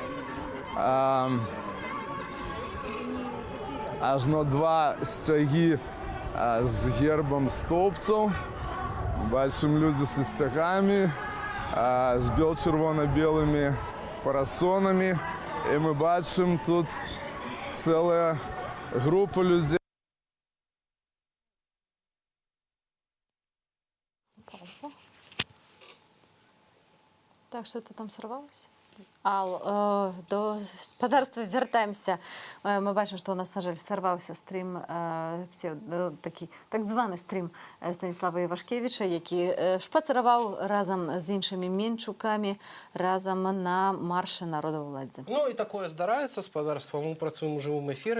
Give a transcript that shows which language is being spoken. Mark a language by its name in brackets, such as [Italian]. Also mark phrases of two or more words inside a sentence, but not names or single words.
[Belarusian] Ажно два сцягі з гербам стоўбцаў. Бачым людзі са сцягамі, з бел-чырвона-белымі парасонамі. І мы бачым тут цэлая група людзей. [Russian] Так, что-то там сорвалось? [Belarusian] Ал, до гаспадарства вяртаемся. Мы бачым, што ў нас, на жаль, сарваўся стрым, такі так званы стрым Станіслава Івашкевіча, які шпацыраваў разам з іншымі менчукамі разам на маршы народаўладдзя. Ну і такое здараецца, спадарства, мы працуем у жывым эфіры.